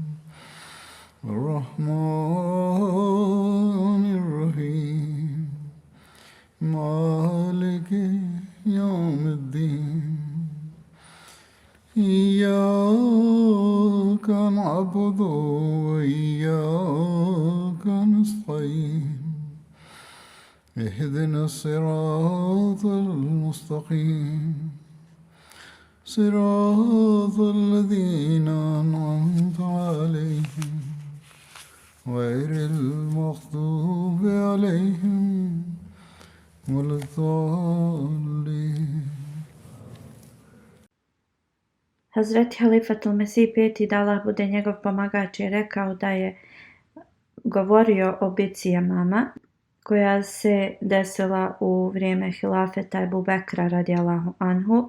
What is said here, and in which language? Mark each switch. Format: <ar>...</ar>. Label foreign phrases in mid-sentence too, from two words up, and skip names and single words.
<ar>الرحمن الرحيم مالك يوم الدين إياك نعبد وإياك نستعين اهدنا الصراط المستقيم صراط الذين أنعمت عليهم غير المغضوب عليهم ولا الضالين.</ar> <bs>Hazreti Halifatul Mesih peti, da Allah bude njegov pomagač, je rekao da je govorio o bici Jamama koja se desila u vrijeme hilafeta Ebu Bekra</bs> <ar>رضي الله عنه.</ar>